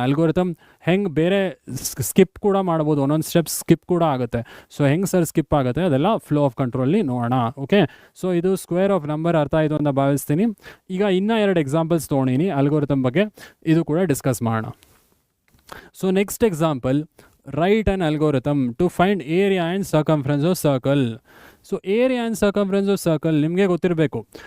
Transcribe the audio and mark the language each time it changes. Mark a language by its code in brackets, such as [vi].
[kn] Algorithm ಹೆಂಗೆ ಬೇರೆ skip ಕೂಡ ಮಾಡ್ಬೋದು, ಒಂದೊಂದು ಸ್ಟೆಪ್ ಸ್ಕಿಪ್ ಕೂಡ ಆಗುತ್ತೆ. ಸೊ ಹೆಂಗೆ ಸರ್ ಸ್ಕಿಪ್ ಆಗುತ್ತೆ ಅದೆಲ್ಲ ಫ್ಲೋ ಆಫ್ ಕಂಟ್ರೋಲಲ್ಲಿ ನೋಡೋಣ. ಓಕೆ, ಸೊ ಇದು ಸ್ಕ್ವೇರ್ ಆಫ್ ನಂಬರ್ ಅರ್ಥ ಆಯಿತು ಅಂತ ಭಾವಿಸ್ತೀನಿ. ಈಗ ಇನ್ನೂ 2 ಎಕ್ಸಾಂಪಲ್ಸ್ ತೊಗೊಂಡಿನಿ ಅಲ್ಗೋರಿಥಮ್ ಬಗ್ಗೆ, ಇದು ಕೂಡ ಡಿಸ್ಕಸ್ ಮಾಡೋಣ. [en] So next example, write an algorithm to find area and circumference of circle. So area and circumference of circle [kn] ನಿಮಗೆ ಗೊತ್ತಿರಬೇಕು.